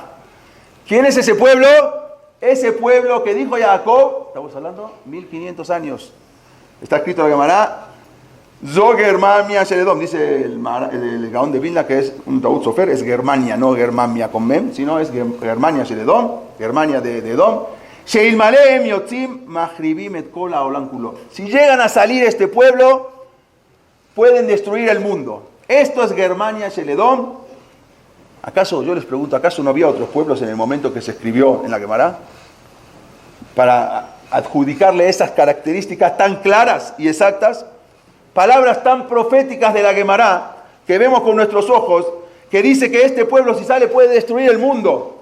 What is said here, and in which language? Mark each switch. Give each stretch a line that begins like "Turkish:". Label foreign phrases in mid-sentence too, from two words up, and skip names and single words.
Spanish: ¿Quién es ese pueblo? Ese pueblo que dijo Jacob, estamos hablando 1500 años. Está escrito en la Gemara,
Hebrew: זו גרמניה של אדום,
Spanish: dice el Gaón de Vilna, que es un
Hebrew: טעות סופר,
Spanish: es Germania, no Germania con mem, sino es
Hebrew: גרמניה של אדום,
Spanish: Germania de Edom.
Hebrew: שאלמלא יוצאים מחריבים את כל העולם כולו.
Spanish: Si llegan a salir este pueblo, pueden destruir el mundo. Esto es
Hebrew: גרמניה של אדום.
Spanish: ¿Acaso, yo les pregunto, acaso no había otros pueblos en el momento que se escribió en la Gemara? Para adjudicarle esas características tan claras y exactas, palabras tan proféticas de la Gemara que vemos con nuestros ojos, que dice que este pueblo si sale puede destruir el mundo.